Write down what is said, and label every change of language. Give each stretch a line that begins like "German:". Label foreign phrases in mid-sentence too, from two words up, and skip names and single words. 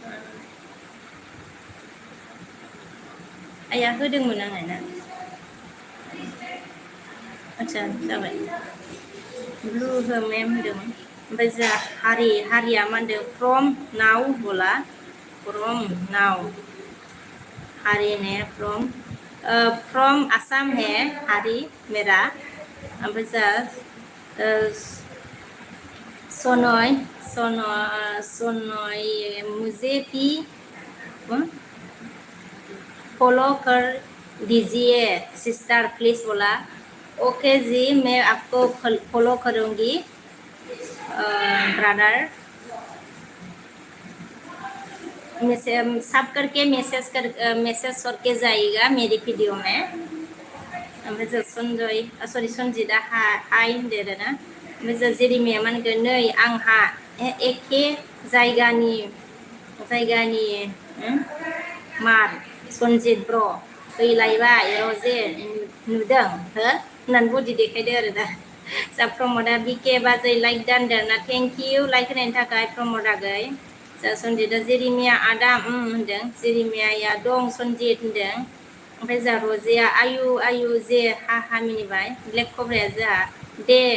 Bodo: आइया होदोंमोन आङो ना आच्छा जाबाय ब्लु हो मेम होनदोंमोन ओमफ्राय जोंहा हारिया मा होनदों
English: from now
Bodo: बोला
English: from now
Bodo: हारि ने
English: from Assam
Hindi: है हारि मेरा
Bodo: ओमफ्राय जोंहा
Hindi: सोनय मुझे भी फॉलो कर दीजिए
English: sister please
Hindi: बोला ओके जी मैं आपको फॉलो करूंगी ब्रदर सब करके मैसेज करके जाइएगा मेरी वीडियो में
Bodo: ओमफ्राय जों सनजितआ हाय होनदों आरो ना ओमफ्राय जों जेरिमिया मा होनगोन नै आंहा एखे जायगानि मार सनजित ब्र फैलायबाय रजे नुदों हो होननानै बडि देखायदो आरो दा जा प्रमदा बिके बाजै लाइक दानदों ना
English: thank you
Bodo: लाइक होनायनि थाखाय प्रमद आगै जा सनजितआ जेरिमिया आदा होनदों जेरिमियाया दं सनजित होनदों ओमफ्राय जा रजेया आयु जे हा मिनिबाय ब्लेक कब्राया जोंहा दे